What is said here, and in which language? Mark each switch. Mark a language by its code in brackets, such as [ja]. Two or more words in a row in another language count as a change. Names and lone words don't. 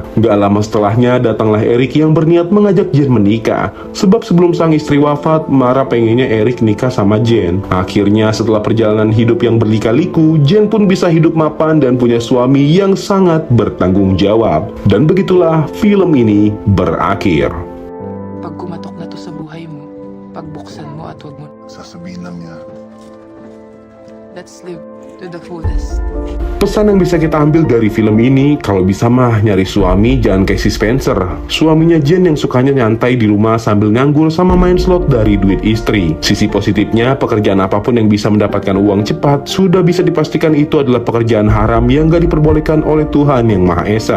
[id] Gak lama setelahnya datanglah Eric yang berniat mengajak Jen menikah. Sebab sebelum sang istri wafat, Mara pengennya Eric nikah sama Jen. Akhirnya setelah perjalanan hidup yang berlika-liku, Jen pun bisa hidup mapan dan punya suami yang sangat bertanggung jawab. Dan begitulah film ini berakhir. [tl] Pag kumatok na to sa buhay mo, pagbuksan mo at huwag mo, Sasabihin lang niya. [en] let's live to the fullest. [id] Pesan yang bisa kita ambil dari film ini, kalau bisa mah nyari suami jangan kayak si Spencer. Suaminya Jen yang sukanya nyantai di rumah sambil nganggur sama main slot dari duit istri. Sisi positifnya, pekerjaan apapun yang bisa mendapatkan uang cepat, sudah bisa dipastikan itu adalah pekerjaan haram yang gak diperbolehkan oleh Tuhan Yang Maha Esa.